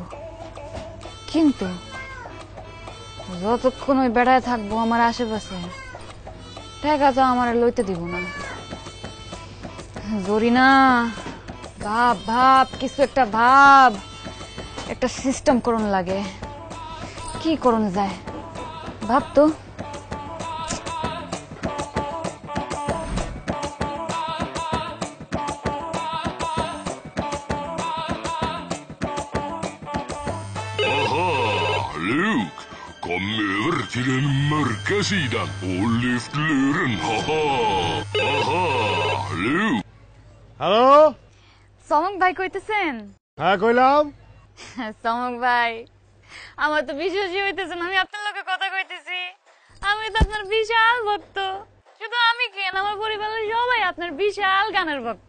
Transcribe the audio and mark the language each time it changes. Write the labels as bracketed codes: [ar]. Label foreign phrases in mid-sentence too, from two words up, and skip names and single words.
[bn] কিন্তু যতক্ষণ ওই বেড়ায় থাকবো আমার আশেপাশে, টাকা তো আমার লইতে দিব না। জরিনা, ভাব ভাব, কিছু একটা ভাব, একটা সিস্টেম করণ লাগে। কি করণ যায় ভাব তো। [sv] Luke, kom över till den mörka sidan och lyft luren. Haha, haha, Luke. [bn] হ্যালো, চমক ভাই কইতেছেন? হ্যাঁ কইলাম। চমক ভাই, আমার তো বিশ্বাসই হইতেছে না আমি আপনার লোকে কথা কইতেছি। আমি তো আপনার বিশাল ভক্ত। শুধু আমি কেন, আমার পরিবারের সবাই আপনার বিশাল গানের ভক্ত।